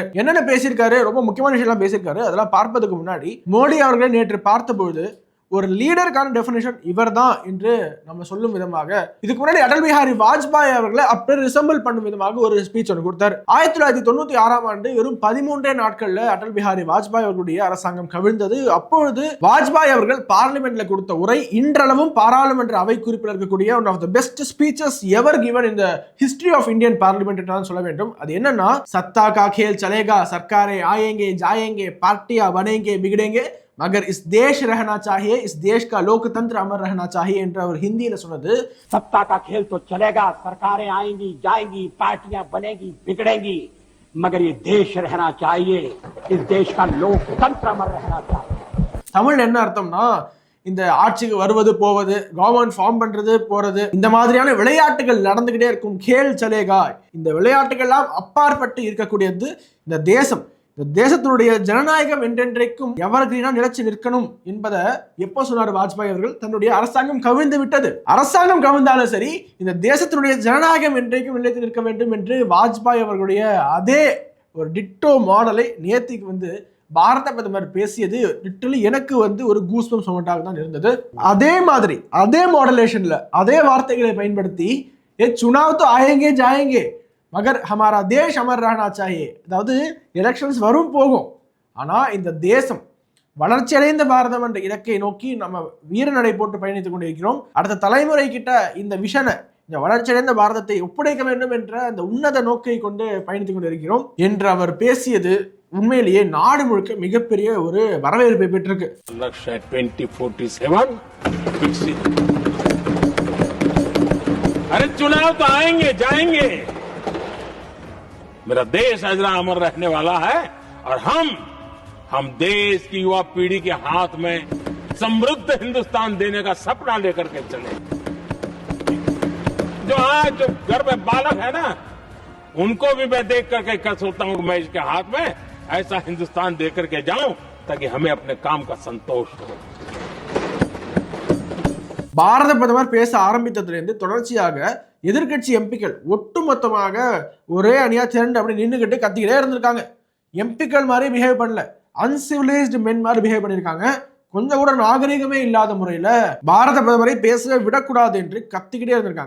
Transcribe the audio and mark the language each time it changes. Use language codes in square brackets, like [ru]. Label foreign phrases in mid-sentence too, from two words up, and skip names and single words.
[ta] என்னென்ன பேசியிருக்காரு, ரொம்ப முக்கியமான விஷயம் எல்லாம் பேசியிருக்காரு. அதெல்லாம் பார்ப்பதற்கு முன்னாடி மோடி அவர்களை நேற்று பார்த்தபொழுது ஒரு லீடருக்கான டெஃபினிஷன் இவர் தான் என்று நம்ம சொல்லும் விதமாக, இதுக்கு முன்னாடி அடல் பிஹாரி வாஜ்பாய் அவர்களை அப்படியே ரிசம்பிள் பண்ணும் விதமாக ஒரு ஸ்பீச் ஒன்று கொடுத்தார். 1996 வெறும் 13 நாட்கள்ல அடல் பிஹாரி வாஜ்பாய் அவர்களுடைய அரசாங்கம் கவிழ்ந்தது. அப்பொழுது வாஜ்பாய் அவர்கள் பார்லிமெண்ட்ல கொடுத்த உரை இன்றளவும் பாராளுமன்ற அவை குறிப்பில் இருக்கக்கூடிய [en] one of the best speeches ever given in the history of Indian parliament [ta] என்று சொல்ல வேண்டும். அது என்னன்னா, [hi] सत्ता का खेल चलेगा, सरकारें आएंगे जाएंगे, पार्टियां बनेंगे बिगड़ेंगे, मगर इस देश रहना चाहिए, इस देश का लोकतंत्र अमर रहना चाहिए [ta] என்று அவர் ஹிந்தியில சொன்னது. [hi] सत्ता का खेल तो चलेगा, सरकारें आएंगी जाएंगी, पार्टियां बनेगी बिगड़ेंगी, मगर ये देश रहना चाहिए, इस देश का लोकतंत्र अमर रहना चाहिए. [ta] தமிழ் என்ன அர்த்தம்னா, இந்த ஆட்சிக்கு வருவது போவது, [en] government form [ta] பண்றது போறது, இந்த மாதிரியான விளையாட்டுகள் நடந்துகிட்டே இருக்கும். [hi] खेल चलेगा, [ta] இந்த விளையாட்டுகள்லாம் அப்பாற்பட்டு இருக்கக்கூடியது இந்த தேசம். இந்த தேசத்தினுடைய ஜனநாயகம் என்றென்றைக்கும் எவர்கிரீனா நிலைச்சு நிற்கணும் என்பதை எப்போ சொன்னார் வாஜ்பாய் அவர்கள்? தன்னுடைய அரசாங்கம் கவிழ்ந்து விட்டது. அரசாங்கம் கவிழ்ந்தாலும் சரி, இந்த தேசத்தினுடைய ஜனநாயகம் என்றைக்கும் நிலைத்து நிற்க வேண்டும் என்று வாஜ்பாய் அவர்களுடைய அதே ஒரு [en] ditto model [ta] நேத்திக்கு பாரத பிரதமர் பேசியது லிட்டரலி எனக்கு ஒரு [en] goosebumps moment [ta] தான் இருந்தது. அதே மாதிரி அதே மாடுலேஷன்ல அதே வார்த்தைகளை பயன்படுத்தி [hi] चुनाव तो आएंगे जाएंगे मगर हमारा देश अमर रहना चाहिए, [ta] அதாவது எலெக்ஷன்ஸ் வரும் போகும், ஆனா இந்த தேசம் வளர்ச்சியடைந்த பாரதம் என்ற இலக்கை நோக்கி நம்ம வீரநடை போட்டு பயணித்துக் கொண்டிருக்கிறோம். அடுத்த தலைமுறை கிட்ட இந்த விஷனை, இந்த வளர்ச்சியடைந்த பாரதத்தை ஒப்படைக்க வேண்டும் என்ற அந்த உன்னத நோக்கை கொண்டு பயணித்துக் கொண்டிருக்கிறோம் என்று அவர் பேசியது உண்மையிலேயே நாடு முழுக்க மிகப்பெரிய ஒரு வரவேற்பை பெற்றிருக்கு. [hi] अरे चुनाव तो आएंगे जाएंगे, मेरा देश अजरा अमर रहने वाला है और हम देश की युवा पीढ़ी के हाथ में समृद्ध हिंदुस्तान देने का सपना लेकर के चले. जो आज घर में बालक है ना, उनको भी मैं देख करके सोचता हूं मैं इसके हाथ में ऐसा हिंदुस्तान देकर के जाऊं ताकि हमें अपने काम का संतोष हो. [ta] பாரத பிரதமர் பேச ஆரம்பித்ததிலிருந்து தொடர்ச்சியாக எதிர்க்கட்சி எம்பிக்கள் ஒட்டுமொத்தமாக ஒரே அணியா திரண்டு அப்படி நின்றுகிட்டு கத்திக்கிட்டே இருந்திருக்காங்க. எம்பிக்கள் மாதிரி பிஹேவ் பண்ணல, [en] uncivilised men [ta] மாதிரி பிஹேவ் பண்ணியிருக்காங்க. கொஞ்சம் கூட நாகரிகமே இல்லாத முறையில பாரத பிரதமரை பேச விடக்கூடாது என்று கத்திக்கிட்டே இருந்திருக்காங்க.